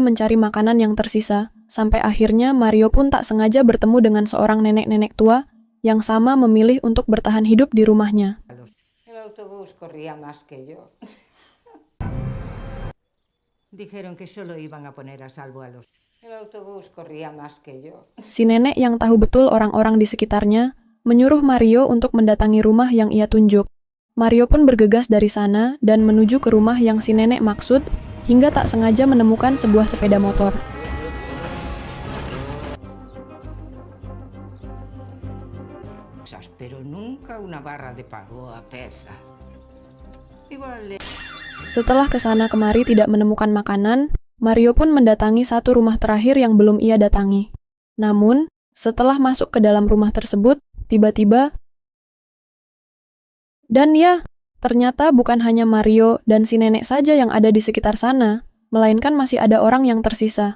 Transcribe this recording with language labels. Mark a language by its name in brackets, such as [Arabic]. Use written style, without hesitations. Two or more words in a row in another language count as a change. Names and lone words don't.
[Indonesian] mencari makanan yang tersisa, sampai akhirnya Mario pun tak sengaja bertemu dengan seorang nenek-nenek tua yang sama memilih untuk bertahan hidup di rumahnya. [Spanish] El autobús corría más que yo. Dijeron que solo iban a poner a salvo a los... El autobús corría más que yo. [Indonesian] Si nenek yang tahu betul orang-orang di sekitarnya menyuruh Mario untuk mendatangi rumah yang ia tunjuk. Mario pun bergegas dari sana dan menuju ke rumah yang si nenek maksud, hingga tak sengaja menemukan sebuah sepeda motor. [Spanish] Pero nunca una barra de pan o a pesa. Igual. [Indonesian] Setelah kesana kemari tidak menemukan makanan, Mario pun mendatangi satu rumah terakhir yang belum ia datangi. Namun, setelah masuk ke dalam rumah tersebut, tiba-tiba... Dan ya, ternyata bukan hanya Mario dan si nenek saja yang ada di sekitar sana, melainkan masih ada orang yang tersisa.